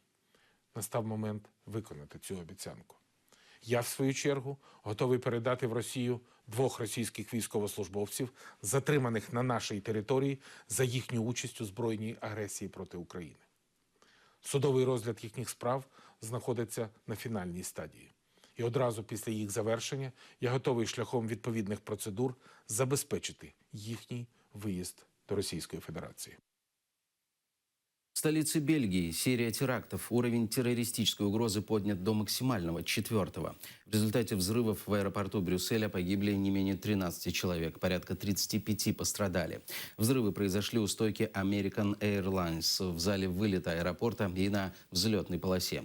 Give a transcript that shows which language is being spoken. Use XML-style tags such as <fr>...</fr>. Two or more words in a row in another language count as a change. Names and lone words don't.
<uk>Настав момент виконати цю обіцянку. Я, в свою чергу, готовий передати в Росію двох російських військовослужбовців, затриманих на нашій території за їхню участь у збройній агресії проти України. Судовий розгляд їхніх справ знаходиться на фінальній стадії. І одразу після їх завершення я готовий шляхом відповідних процедур забезпечити їхній виїзд до Російської Федерації.</uk> <ru>В столице Бельгии серия терактов. Уровень террористической угрозы поднят до максимального, 4-го. В результате взрывов в аэропорту Брюсселя погибли не менее 13 человек. Порядка 35 пострадали. Взрывы произошли у стойки American Airlines в зале вылета аэропорта и на взлетной полосе.</ru>